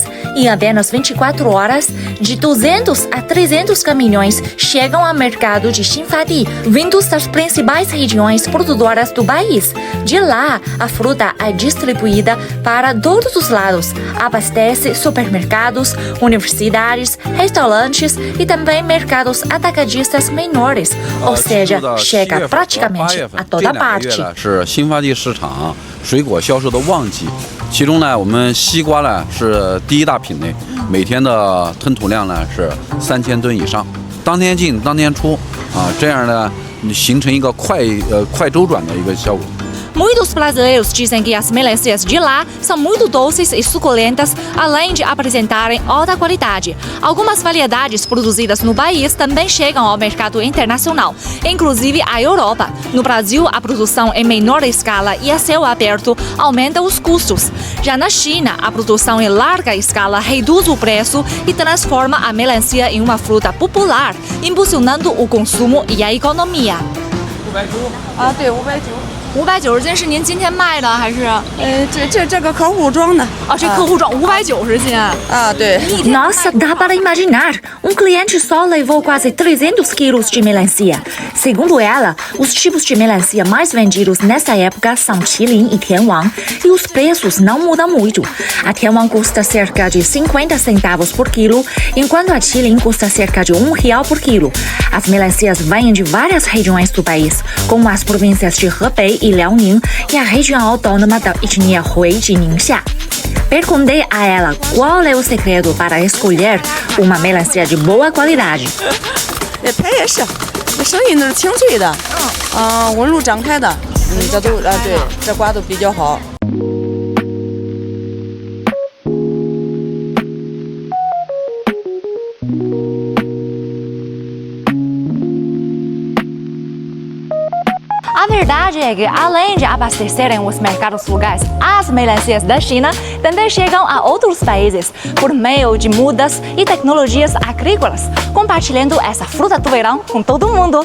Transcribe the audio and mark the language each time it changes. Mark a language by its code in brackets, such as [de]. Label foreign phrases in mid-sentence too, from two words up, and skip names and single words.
[pt] Em apenas 24 horas, de 200 a 300 caminhões chegam ao mercado de Xinfadi, vindos das principais regiões produtoras do país. De lá, a fruta é distribuída para todos os lados. Abastece supermercados, universidades, restaurantes e também mercados atacadistas menores, ou seja, chega praticamente a toda parte. [zh] 水果销售的旺季，其中呢，我们西瓜呢是第一大品类，每天的吞吐量呢是3000吨以上，当天进当天出啊，这样呢形成一个快周转的一个效果。 [pt] Muitos brasileiros dizem que as melancias de lá são muito doces e suculentas, além de apresentarem alta qualidade. Algumas variedades produzidas no país também chegam ao mercado internacional, inclusive a Europa. No Brasil, a produção em menor escala e a céu aberto aumenta os custos. Já na China, a produção em larga escala reduz o preço e transforma a melancia em uma fruta popular, impulsionando o consumo e a economia. [zh] 对，590。590斤是您今天卖的还是？这个客户装的。哦，这客户装590斤。啊，对。 [pt] Nossa, dá para imaginar. Um cliente só levou quase 300 quilos de melancia. Segundo ela, os tipos de melancia mais vendidos nessa época são Qilin e Tianwang, e os preços não mudam muito. A Tianwang custa cerca de 50 centavos por quilo, enquanto a Qilin custa cerca de R$1 por quilo. As melancias vêm de várias regiões do país, como as províncias de Hebei e Liaoning e a região autônoma da etnia Hui de Ningxia. Perguntei a ela qual é o segredo para escolher uma melancia de boa qualidade. [zh] 它也是，声音都是清脆的，纹路张开的，这都对，这瓜都比较好。 [pt] A verdade é que, além de abastecerem os mercados locais, as melancias da China também chegam a outros países por meio de mudas e tecnologias agrícolas, compartilhando essa fruta do verão com todo mundo.